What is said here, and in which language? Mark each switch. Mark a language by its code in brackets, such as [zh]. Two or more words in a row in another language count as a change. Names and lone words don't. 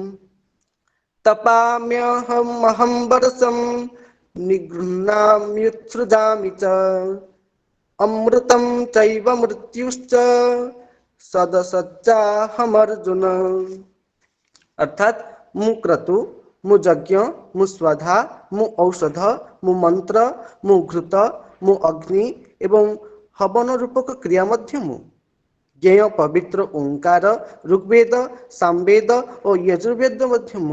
[sa] तपाम्यहमहं वर्षं निगृह्णाम्युत्सृजामि च अमृतं चैव मृत्युश्च सदसच्चाहमर्जुन। [or] अर्थात ମୁଁ କ୍ରତୁ, ମୁଁ ଯଜ୍ଞ, ମୁଁ ସ୍ୱଧା, ମୁଁ ଔଷଧ, ମୁଁ ମନ୍ତ୍ର, ମୁଁ ଘୃତ, ମୁଁ ଅଗ୍ନି ଏବଂ ହବନ ରୂପକ କ୍ରିୟା ମଧ୍ୟ ମୁଁ। ଜ୍ଞେୟ ପବିତ୍ର ଓଙ୍କାର, ଋଗ୍ବେଦ, ସାମବେଦ ଓ ୟଜୁର୍ବେଦ ମଧ୍ୟ ମୁଁ।